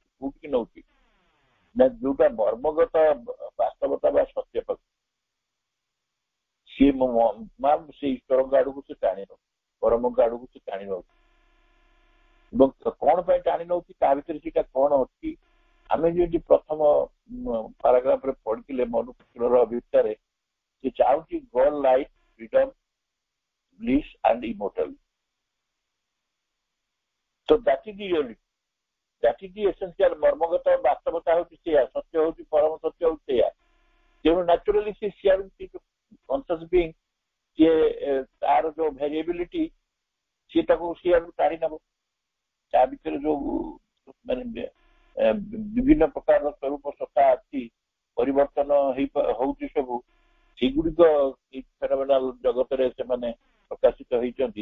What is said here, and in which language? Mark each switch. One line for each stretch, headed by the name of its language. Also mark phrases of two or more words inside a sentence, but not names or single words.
Odia: କୋଉଠିକି ନଉଛି ନା ଯୋଉଟା ମର୍ମଗତ ବାସ୍ତବତା ବା ସତ୍ୟ ପକ୍ଷ, ସିଏ ସେ ଈଶ୍ୱରଙ୍କ ଆଡକୁ ସେ ଟାଣି ନଉଛି, ପରମଙ୍କ ଆଡକୁ ସେ ଟାଣି ନଉଛି. ଏବଂ କଣ ପାଇଁ ଟାଣି ନଉଛି, ତା ଭିତରେ ସେଇଟା କଣ ଅଛି, ଆମେ ଯେମିତି ପ୍ରଥମ ପାରାଗ୍ରାଫରେ ପଢିଥିଲେ ମନୁପୁତ୍ରର ଅଭିପ୍ସାରେ, ସେ ଚାହୁଁଛି
English: God life, freedom, bliss and immortality. So that is the reality. That is the essential.
Odia: ମର୍ମଗତ ବାସ୍ତବତା ହଉଛି ସେଇଆ, ସତ୍ୟ ହଉଛି ପରମ ସତ୍ୟ ହଉଛି ସେଇଆ. ତେଣୁ ନ୍ୟାଚୁରାଲି ସେ ସିଆର
English: conscious being,
Odia: ସିଏ ତାର ଯୋଉ ଭେରିଏବିଲିଟି, ସିଏ ତାକୁ ସିଆଡକୁ ଟାଣି ନେବ. ତା ଭିତରେ ଯୋଉ ମାନେ ବିଭିନ୍ନ ପ୍ରକାରର ସ୍ୱରୂପ ସତ୍ତା ଅଛି, ପରିବର୍ତ୍ତନ ହଉଛି ସବୁ, ସେଗୁଡିକ ଫେନୋମେନାଲ ଜଗତରେ ସେମାନେ ପ୍ରକାଶିତ ହେଇଛନ୍ତି.